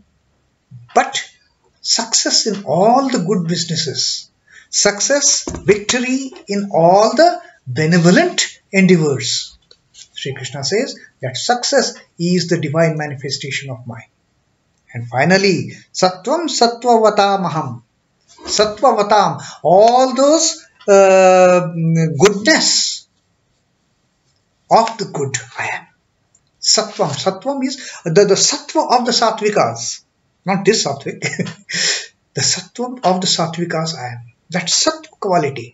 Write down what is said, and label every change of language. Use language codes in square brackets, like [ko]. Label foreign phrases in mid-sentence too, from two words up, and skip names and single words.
[en] But success in all the good businesses, success, victory in all the benevolent endeavors. Sri Krishna says that success is the divine manifestation of mine. And finally, [sa] sattvaṁ sattvavatām aham. sattvavatām, [en] all those goodness of the good I am. Sattvaṁ. Sattvaṁ is the sattva of the sattvikas. Not this sattvic. The sattva of the sattvikas I am. That sattva quality.